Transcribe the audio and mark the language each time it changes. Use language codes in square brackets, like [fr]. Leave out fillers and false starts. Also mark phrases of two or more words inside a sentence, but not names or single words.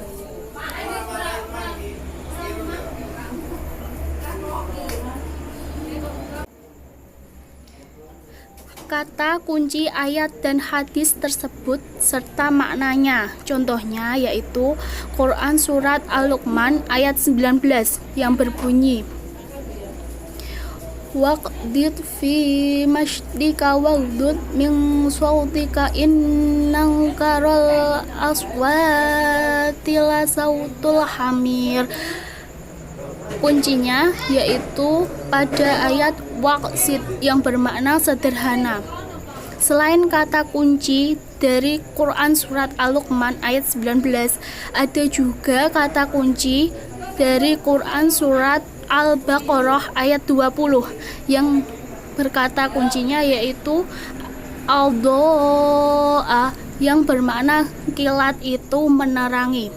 [id] Kata kunci ayat dan hadis tersebut serta maknanya. Contohnya yaitu Quran Surat Al-Luqman ayat 19 yang berbunyi [ar] واقصد في مشيك واغضض من صوتك إن أنكر الأصوات لصوت الحمير. [id] Kuncinya yaitu pada ayat waqsid yang bermakna sederhana. Selain kata kunci dari Quran Surat Al-Luqman ayat 19, ada juga kata kunci dari Quran Surat Al-Baqarah ayat 20 yang berkata kuncinya yaitu al-do'a yang bermakna kilat itu menerangi.